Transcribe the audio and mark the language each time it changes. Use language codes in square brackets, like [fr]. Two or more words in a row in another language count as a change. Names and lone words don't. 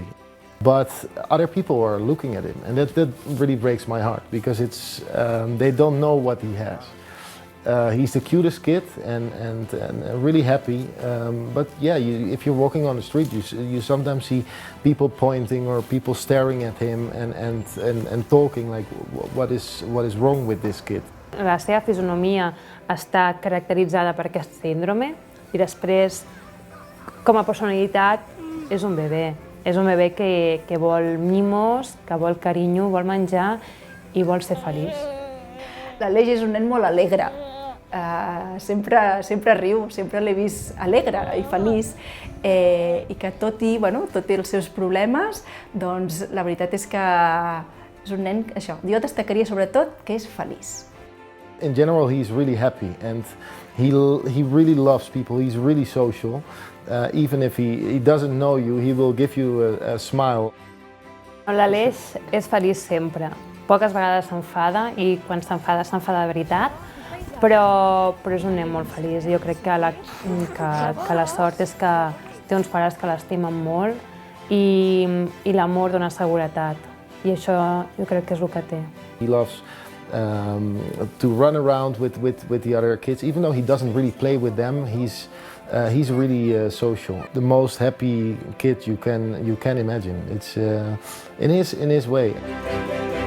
[en] But other people are looking at him, and that really breaks my heart, because they don't know what he has. He's the cutest kid and really happy. But yeah, if you're walking on the street, you sometimes see people pointing or people staring at him and talking like, what is wrong with this kid? [ca] La seva fisonomia està caracteritzada per aquest síndrome i després, com a personalitat, és un bebè. És un bebè que vol mimos, que vol carinyo, vol menjar i vol ser feliç. L'Aleix és un nen molt alegre. Sempre riu, sempre l'he vist alegre i feliç i que tot i els seus problemes, doncs la veritat és que és un nen, això, jo destacaria sobretot que és feliç. [en] In general, he's really happy and he really loves people. He's really social. Even if he doesn't know you, he will give you a smile. [ca] L'Aleix és feliç sempre. Poques vegades s'enfada i quan s'enfada de veritat, però és un nen molt feliç. Jo crec que la sort és que té uns pares que l'estimen molt i l'amor dona seguretat. I això jo crec que és el que té. [en] He loves to run around with the other kids, even though he doesn't really play with them. He's really social. The most happy kid you can imagine. It's in his way.